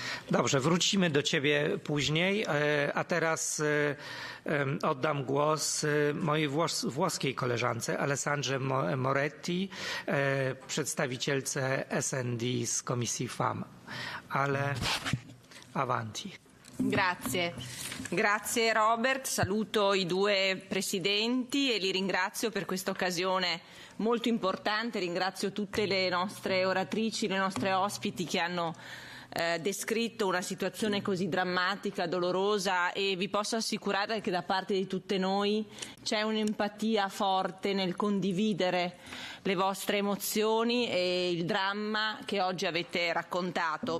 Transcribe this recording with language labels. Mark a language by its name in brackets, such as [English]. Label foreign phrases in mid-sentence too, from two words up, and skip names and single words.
[Polish] Dobrze, wrócimy do ciebie później, a teraz oddam głos mojej włoskiej koleżance Alessandrze Moretti, przedstawicielce SND z Komisji FAM. Ale avanti. [Italian] Grazie. Grazie Robert, saluto i due presidenti e li ringrazio per questa occasione molto importante, ringrazio tutte le nostre oratrici, le nostre ospiti che hanno descritto una situazione così drammatica, dolorosa, e vi posso assicurare che da parte di tutte noi c'è un'empatia forte nel condividere le vostre emozioni e il dramma che oggi avete raccontato.